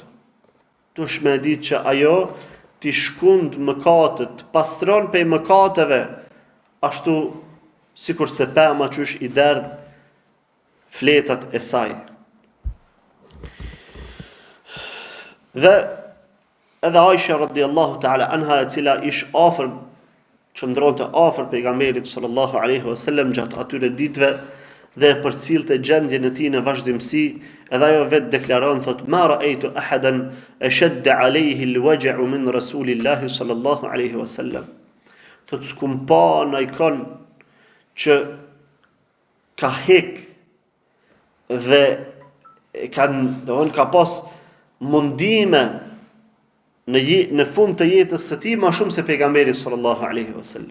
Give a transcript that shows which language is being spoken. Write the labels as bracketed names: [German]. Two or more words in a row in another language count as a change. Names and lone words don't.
[Albanian] Dush me ditë që ajo ti shkund mëkatet, pastron pej mëkateve, ashtu sikur se pema qysh i derdh fletat e saj. Dhe edhe Aisha [Arabic] رضي الله تعالى عنها, [Albanian] e cila ish afër, qëndronte afër pejgamberit [Arabic] صلى الله عليه وسلم [Albanian] gjatë atyre ditëve dhe përcillte gjendjen e tij në vazhdimsi, edhe ajo vetë deklaron, thot, [Arabic] ما رأيت أحدا أشد عليه الوجع من رسول الله صلى الله عليه وسلم. [Albanian] Thot, s'kum pa najkon që ka hek dhe ka pas mundime në fund të jetës së tij më shumë se pejgamberi [Arabic] صلى الله عليه وسلم.